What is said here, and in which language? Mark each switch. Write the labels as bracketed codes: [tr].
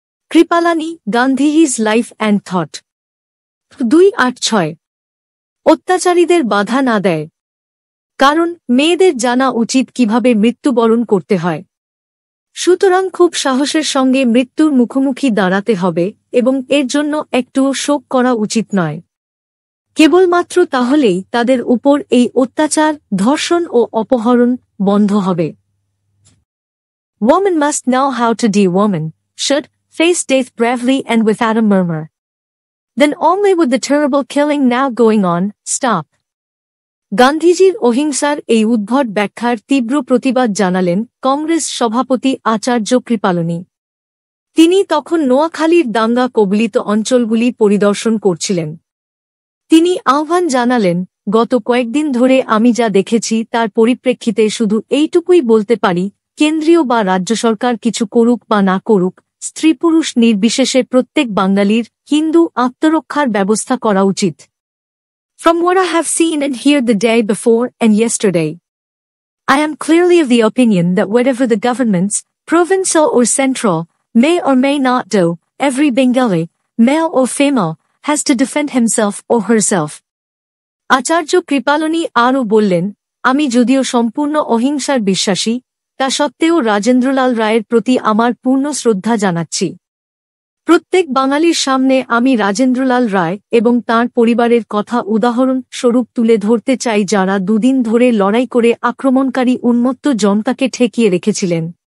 [bn] Kripalani Gandhi's life and thought ২-৮-৬ অত্যাচারীদের বাধা না দেয়, কারণ মেয়েদের জানা উচিত কিভাবে মৃত্যুবরণ করতে হয়। সুতরাং খুব সাহসের সঙ্গে মৃত্যুর মুখোমুখি দাঁড়াতে হবে এবং এর জন্য একটুও শোক করা উচিত নয়। কেবলমাত্র তাহলেই তাদের উপর এই অত্যাচার, ধর্ষণ ও অপহরণ বন্ধ হবে। [en] Women must know how to be women, should face death bravely and without a murmur. Then only would the terrible killing now going on stop. [bn] গান্ধীজির অহিংসার এই উদ্ভট ব্যাখ্যার তীব্র প্রতিবাদ জানালেন কংগ্রেস সভাপতি আচার্য কৃপালনী। তিনি তখন নোয়াখালীর দাঙ্গা কবলিত অঞ্চলগুলি পরিদর্শন করছিলেন। তিনি আহ্বান জানালেন, গত কয়েকদিন ধরে আমি যা দেখেছি তার পরিপ্রেক্ষিতে শুধু এইটুকুই বলতে পারি, কেন্দ্রীয় বা রাজ্য সরকার কিছু করুক বা না করুক, স্ত্রী পুরুষ নির্বিশেষে প্রত্যেক বাঙালির হিন্দু আত্মরক্ষার ব্যবস্থা করা উচিত। [en] From what I have seen and heard the day before and yesterday, I am clearly of the opinion that whatever the governments, provincial or central, may or may not do, every Bengali, male or female, has to defend himself or herself. [bn] আচার্য কৃপালনী আরও বললেন, আমি যদিও সম্পূর্ণ অহিংসার বিশ্বাসী, তা সত্ত্বেও রাজেন্দ্রলাল রায়ের প্রতি আমার পূর্ণ শ্রদ্ধা জানাচ্ছি। প্রত্যেক বাঙালির সামনে আমি রাজেন্দ্রলাল রায় এবং তাঁর পরিবারের কথা উদাহরণ স্বরূপ তুলে ধরতে চাই, যারা দুদিন ধরে লড়াই করে আক্রমণকারী উন্মত্ত জনতাকে ঠেকিয়ে রেখেছিলেন।